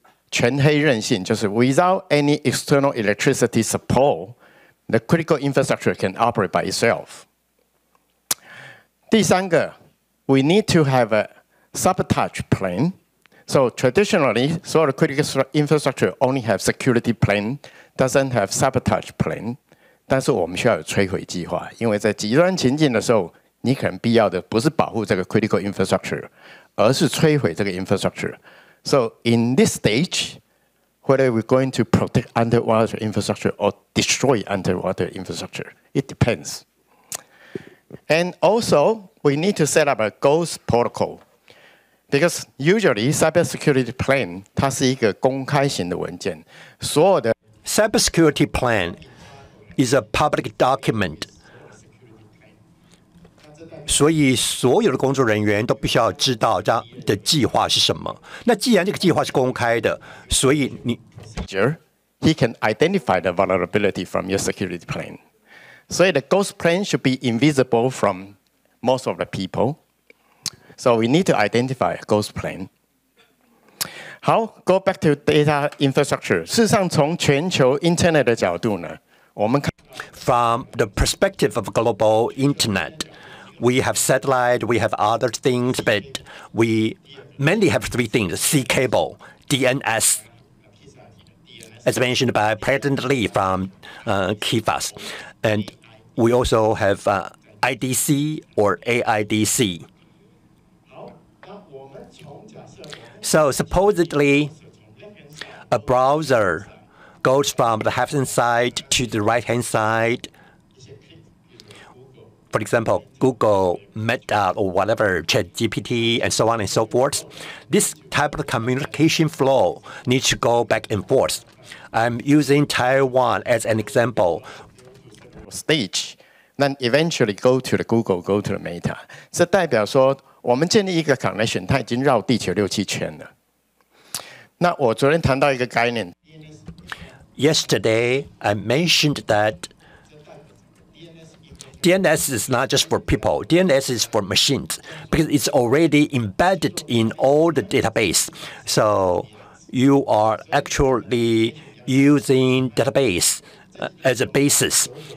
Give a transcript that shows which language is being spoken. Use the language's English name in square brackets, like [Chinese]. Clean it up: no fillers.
[Chinese] 全黑韧性就是 [English] without any external electricity support, the critical infrastructure can operate by itself. [Chinese] 第三个 [English] we need to have a sabotage plan. So traditionally, so the critical infrastructure only have security plan, doesn't have sabotage plan. [Chinese] 但是我们需要有摧毁计划，因为在极端情境的时候，你可能必要的不是保护这个 [English] critical infrastructure， [Chinese] 而是摧毁这个 infrastructure. [English] So in this stage, whether we're going to protect underwater infrastructure or destroy underwater infrastructure, it depends. And also, we need to set up a ghost protocol. Because usually cybersecurity plan [Chinese] 它是一个公开型的文件，所有的 [English] Cybersecurity plan is a public document. [Chinese] 所以所有的工作人员都必须要知道这样的计划是什么。那既然这个计划是公开的，所以你 [English] he can identify the vulnerability from your security plan. [Chinese] 所以 [English] the ghost plan should be invisible from most of the people. So we need to identify a ghost plan. 好 ，go back to data infrastructure. [Chinese] 事实上，从全球 Internet 的角度呢，我们看 [English] From the perspective of global internet, we have satellite, we have other things, but we mainly have three things: sea cable, DNS, as mentioned by President Lee from KIFAS, and we also have IDC or AIDC. So supposedly, a browser goes from the left-hand side to the right-hand side. For example, Google, Meta, or whatever, ChatGPT, and so on and so forth. This type of communication flow needs to go back and forth. I'm using Taiwan as an example. stage, then eventually go to the Google, go to the Meta. [Chinese] 这代表说，我们建立一个 connection， 它已经绕地球6、7圈了。那我昨天谈到一个概念。 [English] Yesterday, I mentioned that DNS is not just for people. DNS is for machines because it's already embedded in all the database. So you are actually using database as a basis.